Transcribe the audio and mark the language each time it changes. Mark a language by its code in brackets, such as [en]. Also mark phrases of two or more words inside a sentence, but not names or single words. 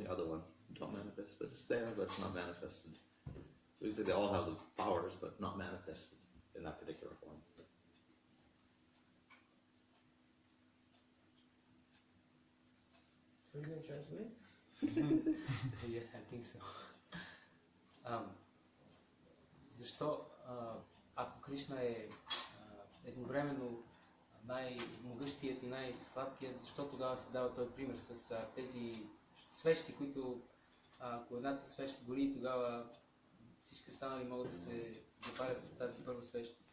[en] The other one don't manifest, but it's there, but it's not manifested. So we say they all have the powers, but not manifested in that particular form. Are you going to translate? Yeah, I think so. [bg] Защо, ако Кришна е едновременно най-могъщият и най-сладкият, защо тогава се дава този пример с тези свещи, които ако едната свещ гори, тогава всички останали могат да се запалят в тази първа свещ.